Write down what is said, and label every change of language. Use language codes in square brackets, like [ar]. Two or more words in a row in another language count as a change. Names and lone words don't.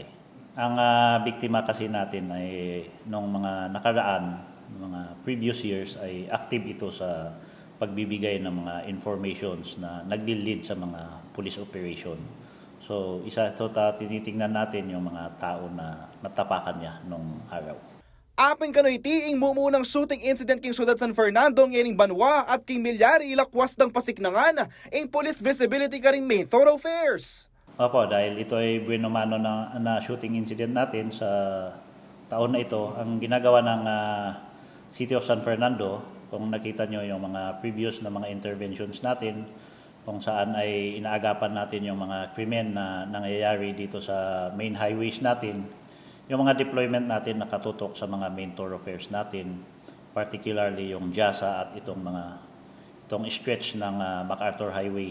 [tl] Ang biktima kasi natin ay nung mga nakaraan, mga [en] previous years [tl] ay active ito sa pagbibigay ng mga informations na nagli-lead sa mga [en] police operation. [tl] So isa ito tinitingnan natin yung mga tao na natapakan niya nung araw. [pam] Apin kano'y tiing mumunang [en] shooting incident [pam] king siyudad San Fernando ng Banwa at king Milyari ilakwas ng pasiknangan in [en] police visibility [pam] ka rin [en] main thoroughfares. [tl] Opo, dahil ito ay bueno mano na [en] shooting incident [tl] natin sa taon na ito, ang ginagawa ng City of San Fernando, kung nakita nyo yung mga previous na mga interventions natin, kung saan ay inaagapan natin yung mga krimen na nangyayari dito sa [en] main highways [tl] natin, yung mga deployment natin nakatutok sa mga [en] main thoroughfares [tl] natin, particularly yung JASA at itong stretch ng MacArthur Highway.